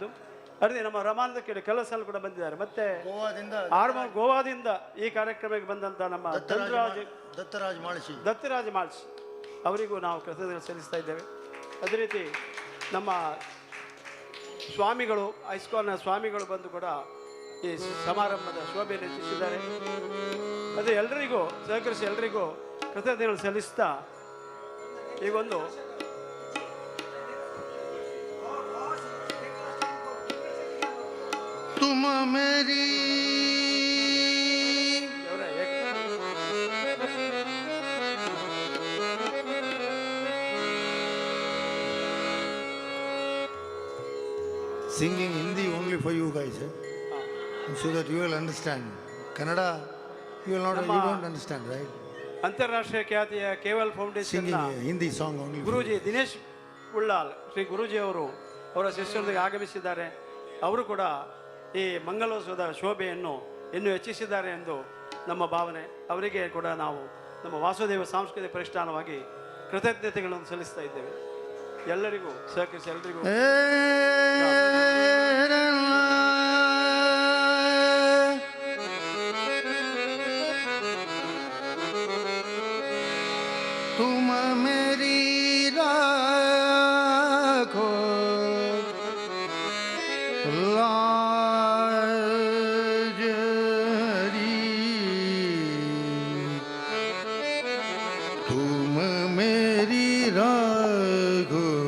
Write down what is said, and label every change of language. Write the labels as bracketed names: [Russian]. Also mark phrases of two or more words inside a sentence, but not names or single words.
[Kannada] ಅದೇ ನಮ್ಮ ರಮಾನಂದ ಕೇಳಿ ಕೆಲಸ ಕೂಡ ಬಂದಿದ್ದಾರೆ. ಮತ್ತೆ ಗೋವಾದಿಂದ ಈ ಕಾರ್ಯಕ್ರಮಕ್ಕೆ ಬಂದಂಥ ನಮ್ಮ ದತ್ತರಾಜ್ ಮಾಳ್ಸಿ ಅವರಿಗೂ ನಾವು ಕೃತಜ್ಞತೆ ಸಲ್ಲಿಸ್ತಾ ಇದ್ದೇವೆ. ಅದೇ ರೀತಿ ನಮ್ಮ ಸ್ವಾಮಿಗಳು ಐಸ್ಕಾಲ್ನ ಸ್ವಾಮಿಗಳು ಬಂದು ಕೂಡ ಈ ಸಮಾರಂಭದ ಶೋಭೆಯನ್ನು ಹೆಚ್ಚಿಸಿದ್ದಾರೆ. ಅದೇ ಎಲ್ಲರಿಗೂ ಸಹಕರಿಸಿ ಎಲ್ಲರಿಗೂ ಕೃತಜ್ಞತೆಗಳು ಸಲ್ಲಿಸ್ತಾ ಈಗೊಂದು [Hindi] तुम मेरी [English] singing Hindi only for you guys, so that you will understand. Kannada you will not, you don't understand, right? [Kannada] ಅಂತಾರಾಷ್ಟ್ರೀಯ ಖ್ಯಾತಿಯ ಕೇವಲ್ ಫೌಂಡೇಶನ್ [English] Hindi song only. [Kannada] ಗುರೂಜಿ ದಿನೇಶ್ ಉಳ್ಳಾಲ್ ಶ್ರೀ ಗುರೂಜಿ ಅವರು ಅವರ ಶಿಷ್ಯರೊಂದಿಗೆ ಆಗಮಿಸಿದ್ದಾರೆ. ಅವರು ಕೂಡ ಈ ಮಂಗಲೋತ್ಸವದ ಶೋಭೆಯನ್ನು ಇನ್ನೂ ಹೆಚ್ಚಿಸಿದ್ದಾರೆ ಎಂದು ನಮ್ಮ ಭಾವನೆ. ಅವರಿಗೆ ಕೂಡ ನಾವು ನಮ್ಮ ವಾಸುದೇವ ಸಾಂಸ್ಕೃತಿಕ ಪ್ರತಿಷ್ಠಾನವಾಗಿ ಕೃತಜ್ಞತೆಗಳನ್ನು ಸಲ್ಲಿಸ್ತಾ ಇದ್ದೇವೆ. ಎಲ್ಲರಿಗೂ ಸಹಕರಿಸಿ ಎಲ್ಲರಿಗೂ [Hindi] तुम मेरी राखो लाजरी, तुम मेरी राखो